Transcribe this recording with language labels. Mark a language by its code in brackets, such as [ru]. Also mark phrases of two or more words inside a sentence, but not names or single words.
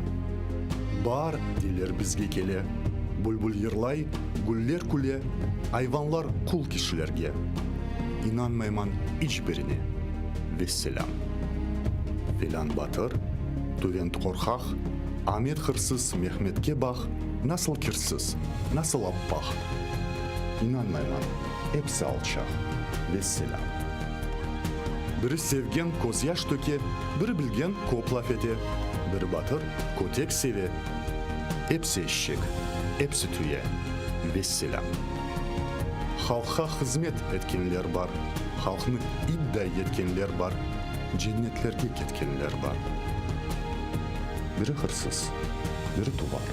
[crh] Bar diler bizge kele, bulbul yırlay, güller küle, hayvanlar kul kişilerge. İnanmayman hiçbirine. Vesselam. Filan batır, tüvent korkak, Ahmet hırsız, Mehmet'ke bak, nasıl kirsіз, nasıl appaq. İnanmayman, hepsi alçaq. Vesselam. Biri sevgen koz yaş töke, biri bilgen kop laf ete, biri batır kotek seve. Hepsi eşek, hepsi tüye. Vesselam. Halka hizmet etkenler var, halkını iddia etkenler var, cennetlerge ketkenler var. Biri hırsız, biri tuvar.